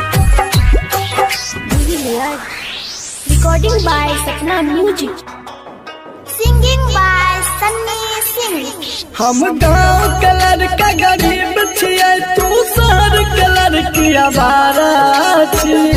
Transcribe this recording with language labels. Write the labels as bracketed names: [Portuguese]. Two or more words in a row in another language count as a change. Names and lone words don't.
[English] Recording by Sapna Music. Singing by Sunny Singh. [Maithili] हम गाँव कलर का गरीब छियै तू शहर कलर की आवारा छी